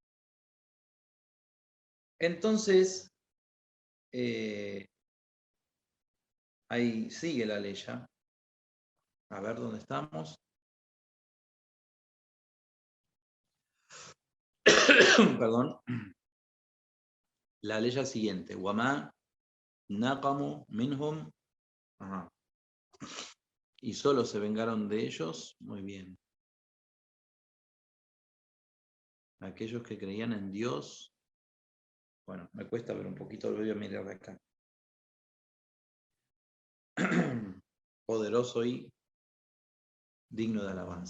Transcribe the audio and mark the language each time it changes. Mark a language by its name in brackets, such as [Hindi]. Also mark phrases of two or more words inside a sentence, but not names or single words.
[Spanish] Entonces, ahí sigue la ley ya. A ver dónde estamos. Perdón. La ley siguiente. [Arabic] وما نقموا منهم. [Spanish] Ajá. Y solo se vengaron de ellos. Muy bien. Aquellos que creían en Dios. Bueno, me cuesta ver un poquito, lo voy a mirar de acá. Poderoso y digno de alabanza.